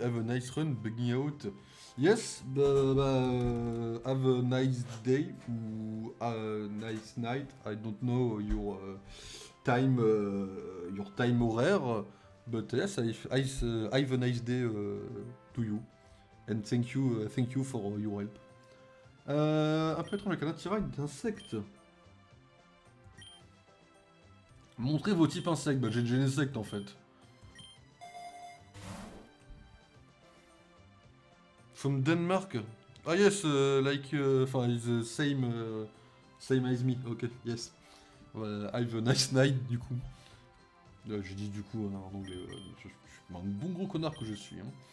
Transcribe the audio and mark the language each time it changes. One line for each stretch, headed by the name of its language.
English: Have a nice run, bugging out. Yes, have a nice day ou a nice night. I don't know your time horaire, but yes, have a nice day to you. And thank you for your help.
French: Un peu étrange avec un attirail d'insectes. Montrez vos types insectes. Bah, j'ai déjà un insecte en fait.
English: From Denmark. Ah yes, enfin, it's the same as me. Ok, yes. Have a nice night
French: du coup. J'ai dit du coup hein, en anglais. Je suis un bon gros connard que je suis. Hein.